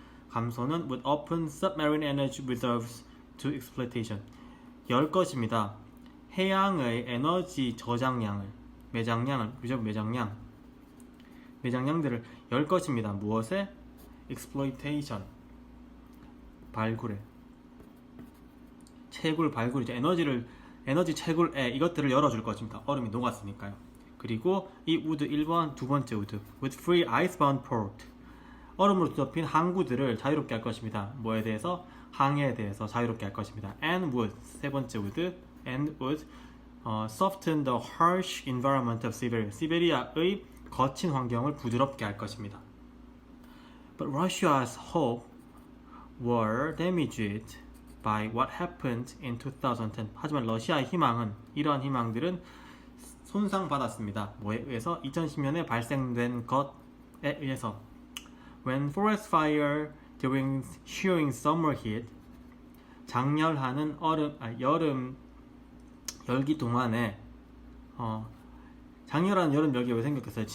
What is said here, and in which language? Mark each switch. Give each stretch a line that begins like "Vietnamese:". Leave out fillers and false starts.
Korean: 감소는
English: would open submarine energy reserves to exploitation.
Korean: 열 것입니다. 해양의 에너지 저장량을 매장량들을 열 것입니다. 무엇에? exploitation 발굴에 채굴 발굴이죠. 에너지 채굴에 이것들을 열어줄 것입니다. 얼음이 녹았으니까요. 그리고 이 would 1번 두 번째
English: would with free icebound port
Korean: 얼음으로 덮인 항구들을 자유롭게 할 것입니다. 뭐에 대해서? 항해에 대해서 자유롭게 할 것입니다.
English: and would
Korean: 세 번째
English: would soften the harsh environment of Siberia.
Korean: 시베리아의 거친 환경을 부드럽게 할 것입니다.
English: But Russia's hope were damaged by what happened in 2010.
Korean: 하지만 러시아의 희망은 이러한 희망들은 손상받았습니다. 뭐에 의해서? 2010년에 발생된 것에 의해서.
English: When forest fire during shearing summer hit,
Korean: 장렬하는 여름 열기 동안에 장렬한 여름 열기가 왜 생겼겠어요?